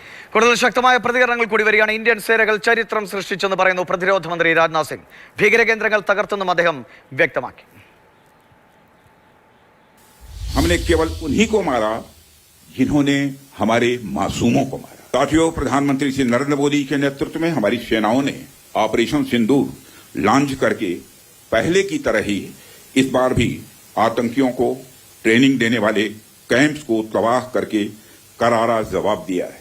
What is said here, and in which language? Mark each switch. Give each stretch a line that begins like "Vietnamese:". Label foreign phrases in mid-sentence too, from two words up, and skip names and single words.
Malayalam: കൂടുതൽ ശക്തമായ പ്രതികരണങ്ങൾ കൂടി വരികയാണ്. ഇന്ത്യൻ സേനകൾ ചരിത്രം സൃഷ്ടിച്ചെന്ന് പറയുന്നു പ്രതിരോധ മന്ത്രി രാജ്നാഥ് സിംഗ്. ഭീകരകേന്ദ്രങ്ങൾ തകർത്തെന്നും അദ്ദേഹം വ്യക്തമാക്കി.
Hindi: हमने केवल उन्हीं को मारा जिन्होंने हमारे मासूमों को मारा। साथियों, प्रधानमंत्री श्री नरेंद्र मोदी के नेतृत्व में हमारी सेनाओं ने ऑपरेशन सिंदूर लॉन्च करके पहले की तरह ही इस बार भी आतंकियों को ट्रेनिंग देने वाले कैंप्स को तबाह करके करारा जवाब दिया है।